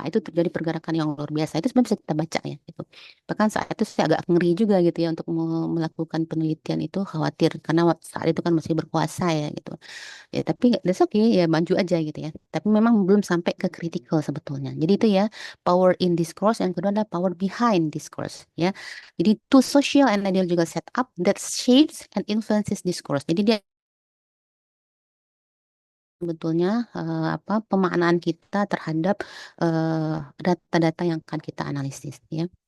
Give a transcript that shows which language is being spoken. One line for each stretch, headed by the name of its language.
Indonesian: Itu terjadi pergerakan yang luar biasa. Itu sebenarnya bisa kita baca ya gitu. Bahkan saat itu saya agak ngeri juga gitu ya untuk melakukan penelitian itu, khawatir karena saat itu kan masih berkuasa ya gitu. Ya tapi
English: that's okay
Indonesian: ya, maju aja gitu ya. Tapi memang belum sampai ke critical sebetulnya. Jadi itu ya, power in discourse, yang kedua adalah power behind discourse ya. Jadi
English: two social and ideological setup that shapes and influences discourse.
Indonesian: Jadi dia sebetulnya apa pemaknaan kita terhadap data-data yang akan kita analisis ya.